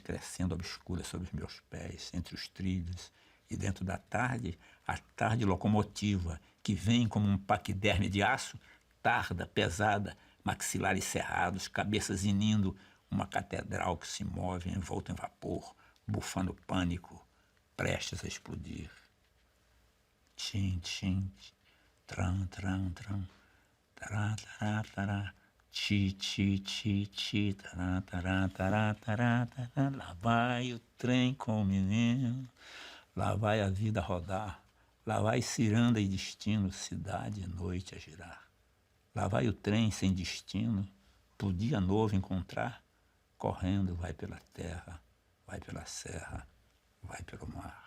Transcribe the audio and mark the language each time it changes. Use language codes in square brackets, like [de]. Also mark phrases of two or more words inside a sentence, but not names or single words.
[pt] crescendo obscuras sobre os meus pés, entre os trilhos, e dentro da tarde, a tarde locomotiva, que vem como um paquiderme de aço, tarda, pesada, maxilares cerrados, cabeças inindo, uma catedral que se move envolta em vapor, bufando pânico, prestes a explodir. Tchim, tchim, tram, tram, tram, tará, tará, tará, ti, ti, ti, ti, tará, tará, tará, tará, tará. Lá vai o trem com o menino, lá vai a vida rodar, lá vai ciranda e destino, cidade e noite a girar. Lá vai o trem sem destino, pro dia novo encontrar, correndo vai pela terra, vai pela serra, vai pelo mar.